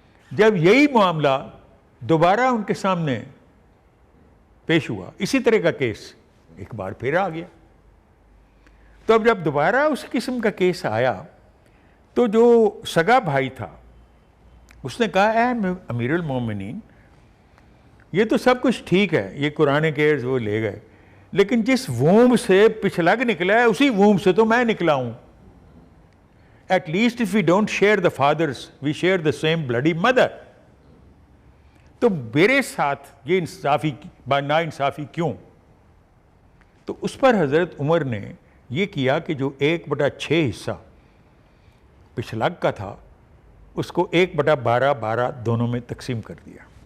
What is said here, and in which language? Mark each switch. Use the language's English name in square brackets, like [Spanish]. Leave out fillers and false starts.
[Urdu] جب یہی معاملہ دوبارہ ان کے سامنے پیش ہوا, اسی طرح کا کیس ایک بار پھر آ گیا, تو اب جب دوبارہ اس قسم کا کیس آیا تو جو سگا بھائی تھا اس نے کہا اے امیر المومنین, یہ تو سب کچھ ٹھیک ہے, یہ قرآن کیئرز وہ لے گئے, لیکن جس ووم سے پچھلگ نکلا ہے اسی ووم سے تو میں نکلا ہوں. [English] At least if we don't share the fathers, we share the same bloody mother. [Urdu] تو میرے ساتھ یہ نا انصافی کیوں؟ تو اس پر حضرت عمر نے یہ کیا کہ جو 1/6 حصہ پچھلگ کا تھا اس کو 1/12 دونوں میں تقسیم کر دیا.